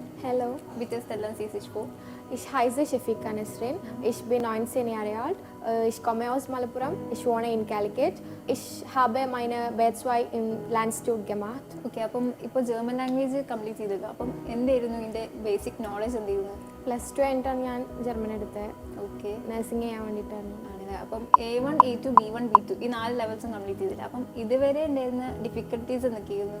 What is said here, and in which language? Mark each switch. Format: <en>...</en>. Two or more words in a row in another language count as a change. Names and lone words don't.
<de>Hallo, Bitte stellen Sie sich vor. ich heiße Shafika Nesrin, ich bin 19 Jahre alt, ich komme aus Malappuram, ich wohne in Calicut, ich habe meine B2 im Lanstitut gemacht.</de> <ml>ഓക്കെ, അപ്പം ഇപ്പോൾ</ml> <en>German language complete</en> <ml>ചെയ്തല്ലോ. അപ്പം എന്തായിരുന്നു ഇതിൻ്റെ</ml> <en>basic knowledge</en> <ml>എന്തായിരുന്നു?</ml> <en>plus two</en> <ml>കഴിഞ്ഞിട്ടാണ് ഞാൻ ജർമ്മൻ എടുത്തത്. ഓക്കെ, നഴ്സിംഗ് ചെയ്യാൻ വേണ്ടിയിട്ടായിരുന്നു. ആണല്ലേ. അപ്പം A1, A2, B1, B2 ഈ 4 ലെവൽസും കംപ്ലീറ്റ് ചെയ്തില്ല. അപ്പം ഇതുവരെ ഉണ്ടായിരുന്ന ഡിഫിക്കൽട്ടീസ് എന്തൊക്കെയായിരുന്നു?</ml>